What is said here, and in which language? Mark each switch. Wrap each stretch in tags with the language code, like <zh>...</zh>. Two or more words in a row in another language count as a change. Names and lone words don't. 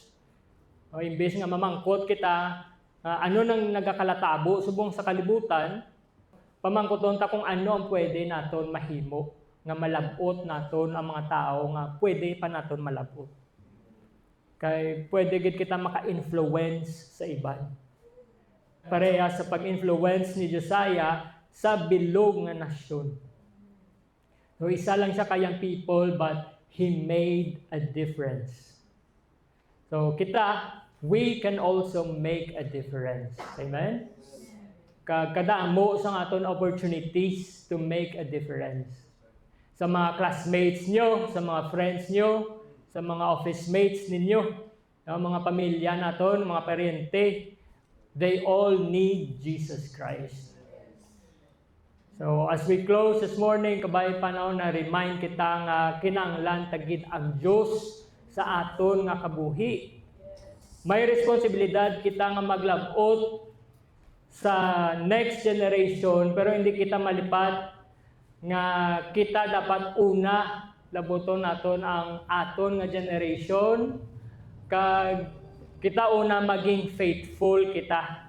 <hil>O imbes nga mamangkot kita, ano nang nagakalatabo subong sa kalibutan, pamangkoton ta kung ano ang pwede naton mahimo, nga malabot naton ang mga tao nga pwede pa naton malabot. Kay pwede gid kita maka-influence sa iban. Pareha sa pag-influence ni Josiah sa bilog nga nasyon. So isa lang siya kayang people</hil> <en>but he made a difference. So we can also make a difference. Amen?</en> <hil>Kadamo sa aton</hil> <en>opportunities to make a difference.</en> <hil>Sa mga classmates nyo, sa mga friends nyo, sa mga</hil> <en>office mates</en> <hil>ninyo, mga pamilya naton, mga parente,</hil> <en>they all need Jesus Christ. So as we close this morning,</en> <hil>kabay panahon na remind kita nga kinahanglan tagid ang Diyos sa aton nga kabuhi. May responsibilidad kita nga maglabot sa</hil> <en>next generation</en> <hil>pero hindi kita malipat nga kita dapat una laboton naton ang aton nga generation kag kita una maging faithful kita.</hil>